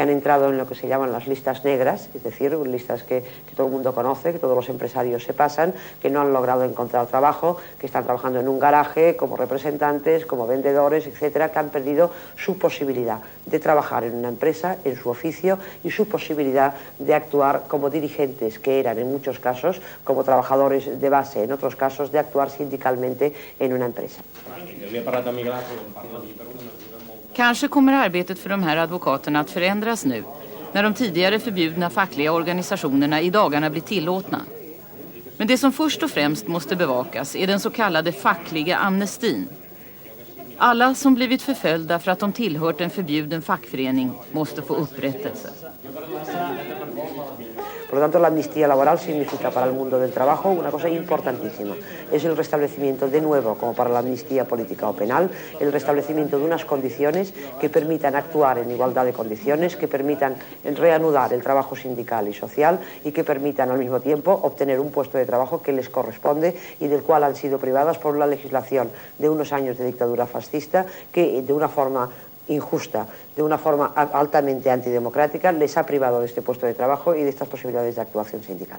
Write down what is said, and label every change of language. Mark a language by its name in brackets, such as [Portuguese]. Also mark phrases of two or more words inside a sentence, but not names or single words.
[Spanish] han entrado en lo que se llaman las listas negras, es decir, listas que todo el mundo conoce, que todos los empresarios se pasan, que no han logrado encontrar trabajo, que están trabajando en un garaje como representantes, como vendedores, etcétera, que han perdido su posibilidad de trabajar en una empresa, en su oficio, y su posibilidad de actuar como dirigentes, que eran en muchos casos, como trabajadores de base, en otros casos de actuar sindicalmente en una empresa. [Swedish] Kanske kommer arbetet för de här advokaterna att förändras nu, när de tidigare förbjudna fackliga organisationerna i dagarna blir tillåtna. Men det som först och främst måste bevakas är den så kallade fackliga amnestin. Alla som blivit förföljda för att de tillhört en förbjuden fackförening måste få upprättelse. [Spanish] Por lo tanto, la amnistía laboral significa para el mundo del trabajo una cosa importantísima. Es el restablecimiento de nuevo, como para la amnistía política o penal, el restablecimiento de unas condiciones que permitan actuar en igualdad de condiciones, que permitan reanudar el trabajo sindical y social y que permitan al mismo tiempo obtener un puesto de trabajo que les corresponde y del cual han sido privadas por la legislación de unos años de dictadura fascista que de una forma injusta, de una forma altamente antidemocrática, les ha privado de este puesto de trabajo y de estas posibilidades de actuación sindical.